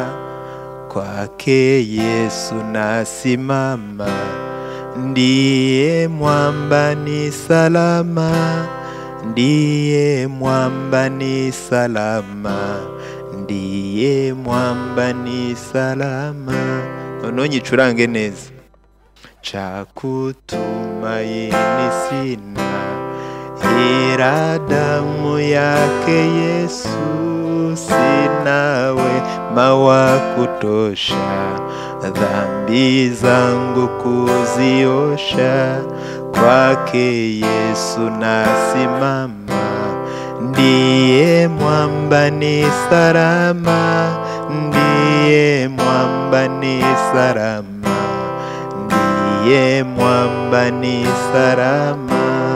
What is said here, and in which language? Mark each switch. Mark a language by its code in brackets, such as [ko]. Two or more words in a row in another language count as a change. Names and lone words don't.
[sw] Kwake Yesu nasimama, ndiye mwamba ni salama, ndiye mwamba ni salama, ndiye mwamba ni salama. [rw] Noneho nyicurange neza: [sw] Chakutumaini sina, ila damu yake Yesu, sina wema wa kutosha, dhambi zangu kuziosha. Kwake Yesu nasimama, ndiye mwamba ni salama, ndiye mwamba ni salama, ndiye mwamba ni salama.